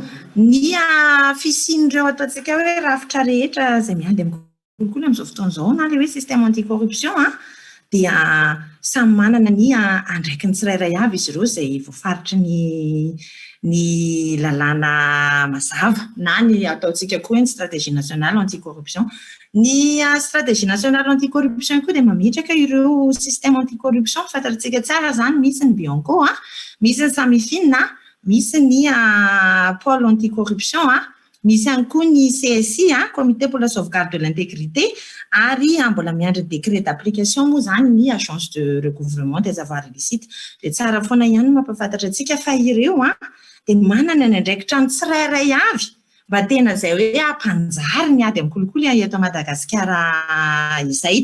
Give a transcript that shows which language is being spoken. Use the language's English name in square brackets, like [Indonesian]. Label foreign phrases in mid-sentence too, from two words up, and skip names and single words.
[Malagasy] Ny fisian'ireo ataontsika hoe rafitra rehetra izay miady amin'ny kolikoly amin'izao fotoan'izao na ilay hoe [French] système anticorruption [Malagasy] dia samy manana ny andraikiny tsirairay avy izy ireo izay voafaritry ny lalàna mazava na ny ataontsika koa hoe ny [French] stratégie nationale anticorruption. [Malagasy] Ny [French] stratégie nationale anticorruption [Malagasy] koa dia mametraka ireo [French] système anticorruption [Malagasy] fantatsika tsara zany, misy ny Bianco, misy ny Samifine, misy ny [French] pôle anticorruption, [Malagasy] misy ihany koa ny CSI, [French] comité pour la sauvegarde de l'intégrité, [Malagasy] ary mbola miandry [French] décret d'application [Malagasy] moa zany ny [French] agence de recouvrement des avoirs illicites. [Malagasy] Dia tsara foana ihany mampafantatra antsika fa ireo dia manana ny andraikitra ny tsirairay avy mba tena izay hoe ampanjary ny ady amin'ny kolikoly eto Madagasikara izay.